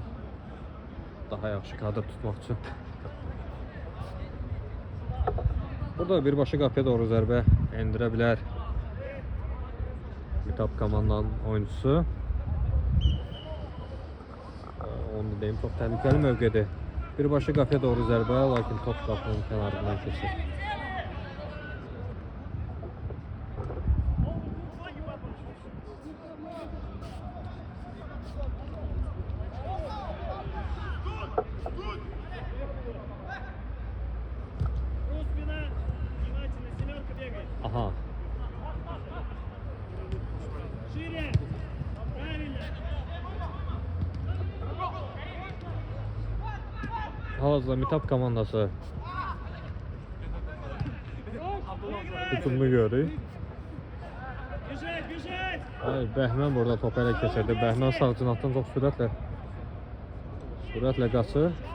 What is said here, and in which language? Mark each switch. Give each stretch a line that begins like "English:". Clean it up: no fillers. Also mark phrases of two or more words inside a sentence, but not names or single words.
Azerbaijani: Daha yaxşı kadr tutmaq üçün. Burada birbaşa qapıya doğru zərbə endirə bilər Mitap komandanın oyuncusu. Onu deyim, çox təhlükəli mövqedir. Birbaşa qapıya doğru zərbə, lakin top qapının kənarından keçir.
Russian: Рус, спина! Внимательно, семерка бегает! Aha. Шире! Правильно!
Azerbaijani: Hal-hazırda Mitap komandası hücumunu görürük.
Russian: Бежать, бежать!
Azerbaijani: Hayır, Bəhmən burada topu ələ keçirdi. Bəhmən sağ cinahdan çox sürətlə qaçır.